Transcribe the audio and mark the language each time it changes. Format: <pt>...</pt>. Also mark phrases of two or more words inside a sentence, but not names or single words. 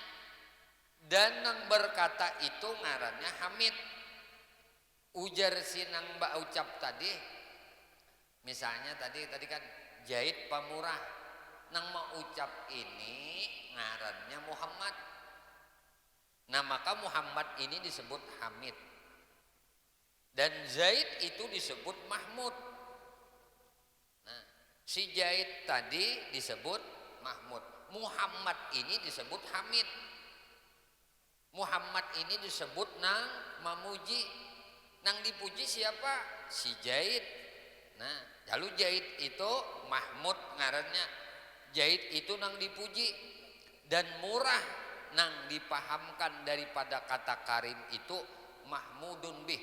<bjn>Dan nang berkata itu ngarannya hamid. Ujar si nang mbak ucap tadi, misalnya tadi kan Zaid pemurah, nang mau ucap ini ngarannya Muhammad. Nah maka Muhammad ini disebut hamid, dan Zaid itu disebut mahmud. Nah si Zaid tadi disebut mahmud, Muhammad ini disebut hamid. Muhammad ini disebut nang memuji. Nang dipuji siapa? Si Zaid. Nah lalu Zaid itu mahmud ngarannya, Zaid itu nang dipuji. Dan murah nang dipahamkan daripada kata karim itu</bjn> <ar>mahmudun bih.</ar>